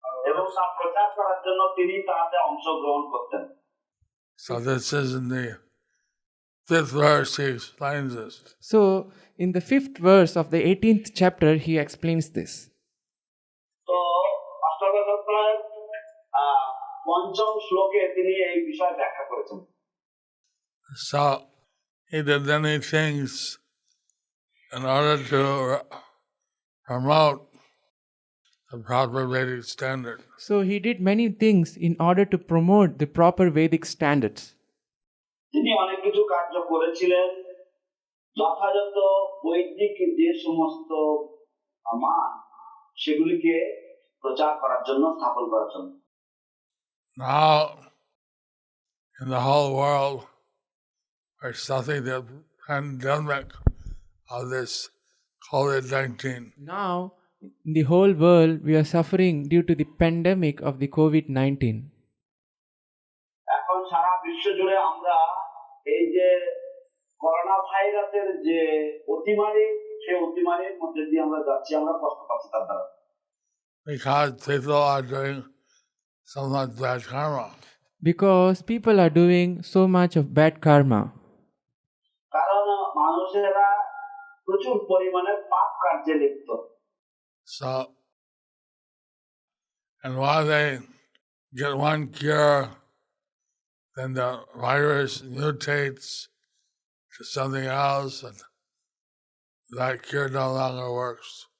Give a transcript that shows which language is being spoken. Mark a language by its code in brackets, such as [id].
[bn] এবং তা প্রচার করার জন্য তিনি তাতে অংশগ্রহণ করতেন। [en] So this is in the 5th verse, he explains this. So in the 5th verse of the 18th chapter, he explains this. [bn] তো অষ্টাদশ অধ্যায়ের 5ম শ্লোকে তিনি এই বিষয় ব্যাখ্যা করেছেন। [en] So he did many things in order to promote the proper Vedic standard. So he did many things in order to promote the proper Vedic standards. [bn] তিনি অনেক কিছু কার্য করেছিলেন যথাযথ বৈদিক যে সমস্ত মান সেগুলিকে প্রচার করার জন্য স্থাপন করার জন্য। [en] Now, in the whole world, we're suffering the pandemic of this COVID-19. Now, in the whole world, we are suffering due to the pandemic of the COVID-19. [bn] এখন সারা বিশ্ব জুড়ে আমরা এই যে করোনা ভাইরাসের যে অতিমারি সেই অতিমারির মধ্যে দিয়ে আমরা যাচ্ছি, আমরা কষ্ট পাচ্ছি তার দ্বারা। [en] Because people are doing so much bad karma. Because people are doing so much of bad karma. [bn] কারণ মানুষেরা প্রচুর পরিমাণে পাপ কার্যে লিপ্ত। [en] So, and while they get one cure, then the virus mutates to something else, and that cure no longer works.